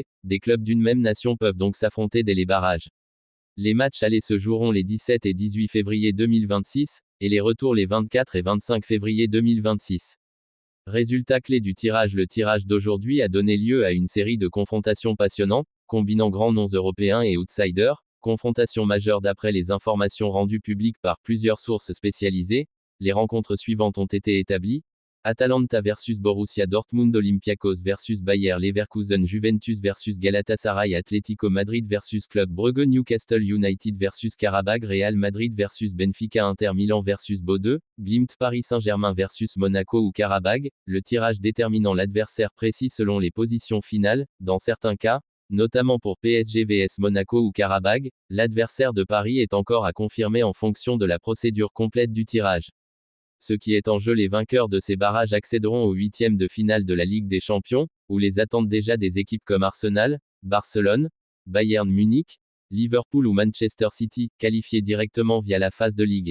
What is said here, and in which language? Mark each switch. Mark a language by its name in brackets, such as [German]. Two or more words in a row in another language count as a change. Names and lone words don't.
[French] Des clubs d'une même nation peuvent donc s'affronter dès les barrages. Les matchs allés se joueront les 17 et 18 février 2026, et les retours les 24 et 25 février 2026. Résultat clé du tirage. Le tirage d'aujourd'hui a donné lieu à une série de confrontations passionnantes, combinant grands noms européens et outsiders, confrontations majeures d'après les informations rendues publiques par plusieurs sources spécialisées. Les rencontres suivantes ont été établies. Atalanta versus Borussia Dortmund, Olympiakos versus Bayer Leverkusen, Juventus versus Galatasaray, Atlético Madrid versus Club Brugge, Newcastle United versus Karabag, Real Madrid versus Benfica, Inter Milan versus Bodø, Glimt, Paris Saint-Germain versus Monaco ou Karabag, le tirage déterminant l'adversaire précis selon les positions finales. Dans certains cas, notamment pour PSG vs Monaco ou Karabag, l'adversaire de Paris est encore à confirmer en fonction de la procédure complète du tirage. Ce qui est en jeu, les vainqueurs de ces barrages accéderont aux huitièmes de finale de la Ligue des Champions, où les attendent déjà des équipes comme Arsenal, Barcelone, Bayern Munich, Liverpool ou Manchester City, qualifiées directement via la phase de ligue.